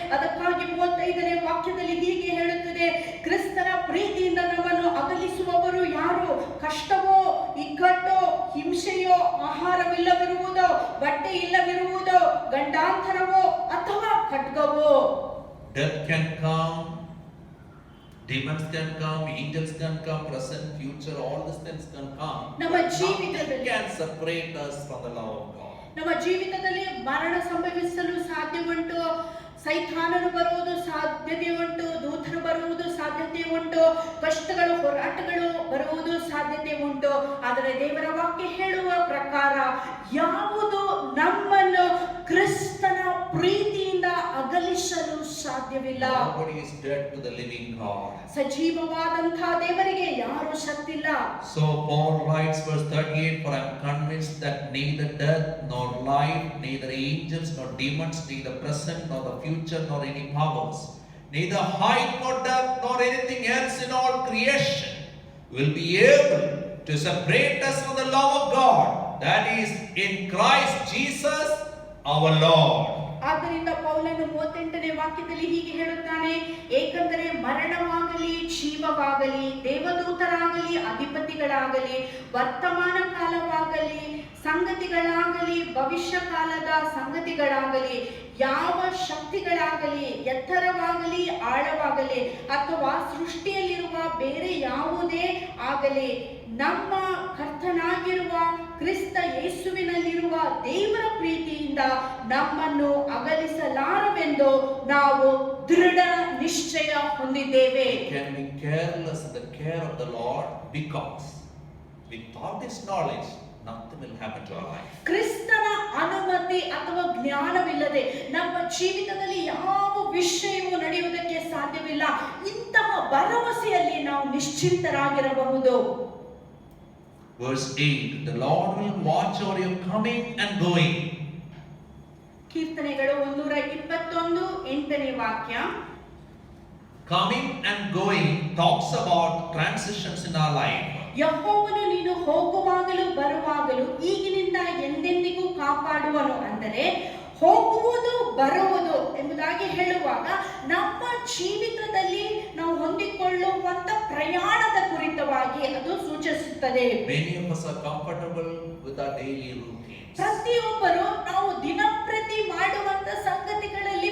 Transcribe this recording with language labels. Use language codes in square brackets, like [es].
[kn] ಅದಕ್ಕಾಗಿ 35ನೇ ವಾಕ್ಯದಲ್ಲಿ ಹೀಗೆ ಹೇಳುತ್ತದೆ, ಕ್ರಿಸ್ತನ ಪ್ರೀತಿಯಿಂದ ನಮ್ಮನ್ನು ಅಗಲಿಸುವವರು ಯಾರು? ಕಷ್ಟವೋ, ಇಕ್ಕಟ್ಟೋ, ಹಿಂಸೆಯೋ, ಆಹಾರವಿಲ್ಲವಿರುವುದೋ, ಬಟ್ಟೆ ಇಲ್ಲವಿರುವುದೋ, ಗಂಡಾಂತರವೋ ಅಥವಾ ಖಡ್ಗವೋ? [en] Death can come, demons can come, angels can come, present, future, all these things can come. [kn] ನಮ್ಮ ಜೀವಿತದಲ್ಲಿ [en] Nothing can separate us from the love of God. [kn] ನಮ್ಮ ಜೀವಿತದಲ್ಲಿ ಮರಣ ಸಂಭವಿಸಲು ಸಾಧ್ಯವುಂಟು, ಸೈತಾನನು ಬರುವುದು ಸಾಧ್ಯತೆ ಉಂಟು, ದೂತರು ಬರುವುದು ಸಾಧ್ಯತೆ ಉಂಟು, ಕಷ್ಟಗಳು, ಹೋರಾಟಗಳು ಬರುವುದು ಸಾಧ್ಯತೆ ಉಂಟು. ಆದರೆ ದೇವರ ವಾಕ್ಯ ಹೇಳುವ ಪ್ರಕಾರ ಯಾವುದು ನಮ್ಮನ್ನು ಕ್ರಿಸ್ತನ ಪ್ರೀತಿಯಿಂದ ಅಗಲಿಸಲು ಸಾಧ್ಯವಿಲ್ಲ. [en] Nobody is dead to the living God. [kn] ಸಜೀವವಾದಂತಹ ದೇವರಿಗೆ ಯಾರು ಸತ್ತಿಲ್ಲ. [en] So Paul writes verse 38, for I am convinced that neither death nor life, neither angels nor demons, neither present nor the future nor any powers, neither height nor depth nor anything else in all creation will be able to separate us from the love of God that is in Christ Jesus our Lord. [kn] ಆದ್ದರಿಂದ ಪೌಲನು 38ನೇ ವಾಕ್ಯದಲ್ಲಿ ಹೀಗೆ ಹೇಳುತ್ತಾನೆ, ಏಕೆಂದರೆ ಮರಣವಾಗಲಿ, ಜೀವವಾಗಲಿ, ದೇವದೂತರಾಗಲಿ, ಅಧಿಪತಿಗಳಾಗಲಿ, ವರ್ತಮಾನ ಕಾಲವಾಗಲಿ, ಸಂಗತಿಗಳಾಗಲಿ, ಭವಿಷ್ಯ ಕಾಲದ ಸಂಗತಿಗಳಾಗಲಿ, ಯಾವ ಶಕ್ತಿಗಳಾಗಲಿ, ಎತ್ತರವಾಗಲಿ, ಆಳವಾಗಲಿ, ಅಥವಾ ಸೃಷ್ಟಿಯಲ್ಲಿರುವ ಬೇರೆ ಯಾವುದೇ ಆಗಲಿ, ನಮ್ಮ ಕರ್ತನಾಗಿರುವ ಕ್ರಿಸ್ತ ಯೇಸುವಿನಲ್ಲಿರುವ ದೇವರ ಪ್ರೀತಿಯಿಂದ ನಮ್ಮನ್ನು ಅಗಲಿಸಲಾರವೆಂದು ನಾವು ದೃಢ ನಿಶ್ಚಯ ಹೊಂದಿದ್ದೇವೆ. [en] We can be careless in the care of the Lord because without His knowledge nothing will happen to our life. [kn] ಕ್ರಿಸ್ತನ ಅನುಮತಿ ಅಥವಾ ಜ್ಞಾನವಿಲ್ಲದೆ ನಮ್ಮ ಜೀವಿತದಲ್ಲಿ ಯಾವ ವಿಷಯವೂ ನಡೆಯುವುದಕ್ಕೆ ಸಾಧ್ಯವಿಲ್ಲ. ಇಂತಹ ಭರವಸೆಯಲ್ಲಿ ನಾವು ನಿಶ್ಚಿಂತರಾಗಿರಬಹುದು. [en] Verse 8, the Lord will watch over your coming and going. [kn] ಕೀರ್ತನೆಗಳು 121 8ನೇ ವಾಕ್ಯ. [en] Coming and going talks about transitions in our life. [kn] ಯೆಹೋವನು ನೀನು ಹೋಗುವಾಗಲೂ ಬರುವಾಗಲೂ ಈಗಿನಿಂದ ಎಂದೆಂದಿಗೂ ಕಾಪಾಡುವನು. ಅಂದರೆ ಹೋಗುವುದು ಬರುವುದು ಎಂಬುದಾಗಿ ಹೇಳುವಾಗ ನಮ್ಮ ಜೀವಿತದಲ್ಲಿ ನಾವು ಹೊಂದಿಕೊಳ್ಳುವಂತ ಪ್ರಯಾಣದ ಕುರಿತವಾಗಿ ಅದು ಸೂಚಿಸುತ್ತದೆ. [en] Many of us are comfortable with our daily routines. [kn] ಪ್ರತಿಯೊಬ್ಬರು ನಾವು ದಿನಪ್ರತಿ ಮಾಡುವಂತ ಸಂಗತಿಗಳ